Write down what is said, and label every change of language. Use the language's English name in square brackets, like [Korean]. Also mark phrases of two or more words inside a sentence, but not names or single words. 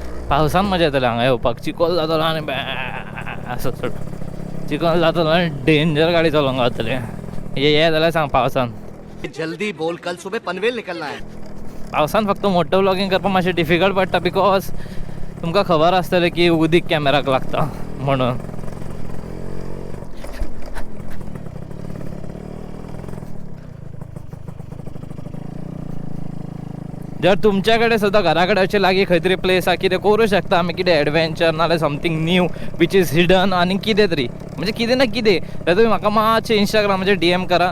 [Konkani] पावसान मजा येतली हांगा येवपाक. चिखल जातलो आनी असो चड चिखल जातलो आनी डेंजर गाडी चलोवंक गावतली. ये जाल्यार सांग पावसान. [Hindi] जल्दी बोल, कल सुबह पनवेल निकलना है. [Konkani] पावसान फक्त [English] moto vlogging [Konkani] करपाक मातशें डिफिकल्ट पडटा बिकॉज तुमकां खबर आसतलें की उदीक कॅमेराक लागता म्हणून. जर तुमच्या कडेन सुद्दां घरा कडेन अशें लागीं खंय तरी प्लेस आसा कितें करूं शकता आमी, कितें एडवेंचर नाल्यार [English] something new which is hidden [Konkani] आनी कितें तरी म्हणजे कितें ना कितें तर तुमी म्हाका मातशें इंस्टाग्रामाचेर DM करा.